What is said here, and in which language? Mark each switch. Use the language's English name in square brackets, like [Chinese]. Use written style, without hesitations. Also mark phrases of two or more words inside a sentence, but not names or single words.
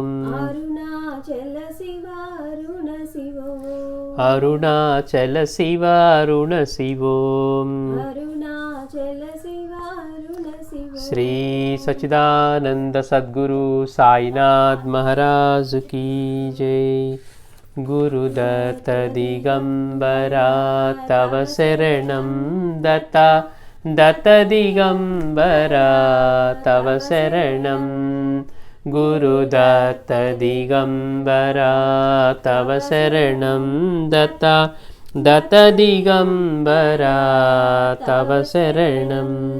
[Telugu] అరుణాచల శివ అరుణ శివో. అరుణాచల శివ అరుణ శివోం. అరుణాచల శివ అరుణ శివో. శ్రీ సచ్చిదానంద సద్గురు సాయినాథ్ మహారాజ్ [Hindi] की जय. [Sanskrit] गुरुदत्त दिगंबरा तव शरणं दत्ता दत्त दिगंबरा तव शरणं. गुरुदत्त दिगंबरा तव शरणं दत्ता दत्त दिगंबरा तव शरणं.